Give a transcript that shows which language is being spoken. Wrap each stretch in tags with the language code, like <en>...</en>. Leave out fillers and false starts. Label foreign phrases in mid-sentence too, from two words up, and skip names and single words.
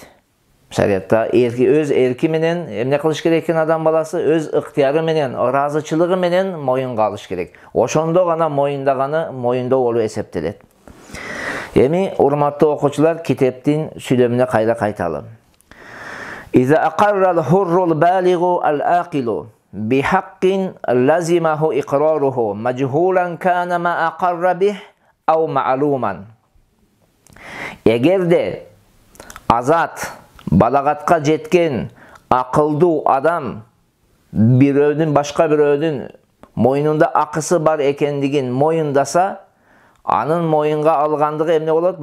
<ky>Шариатта өз эрки менен эмне кылыш керек экен адам баласы? Өз ыктыяры менен, ыраазычылыгы менен моюнга алыш керек. Ошондо гана моюндаганы моюндоо болуп эсептелет. Эми урматтуу окуучулар, китептин сүйлөмүнө кайра кайталы.</ky> <ar>إذا أقر الحر البالغ العاقل بحق لزمه إقراره مجهولا كان ما أقر به أو معلوما.</ar> <ky>Эгерде азат, балагатка жеткен акылдуу адам бирөөнүн башка бирөөнүн мойнунда акысы бар экендигин моюндаса, анын моюнга алгандыгы эмне болот?</ky>